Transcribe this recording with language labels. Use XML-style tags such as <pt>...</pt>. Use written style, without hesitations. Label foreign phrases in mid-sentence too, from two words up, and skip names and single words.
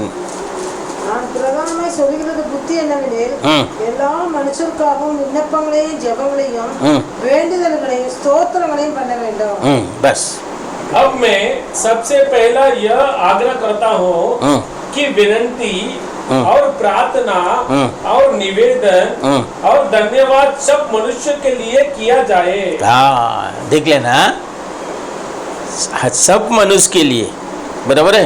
<ta>நான் பிரதானமாய் சொல்லுகிறது புத்தி என்னவெனில், எல்லா மனுஷருக்காகவும் விண்ணப்பங்களையும் ஜெபங்களையும் வேண்டுதல்களையும் ஸ்தோத்திரங்களையும் பண்ண வேண்டும்।</ta> <hi>बस। अब मैं सबसे पहला यह आग्रह करता हूँ कि विनती और प्रार्थना और निवेदन और धन्यवाद सब मनुष्य के लिए किया जाए। हाँ, देख लेना, सब मनुष्य के लिए, बराबर है?</hi>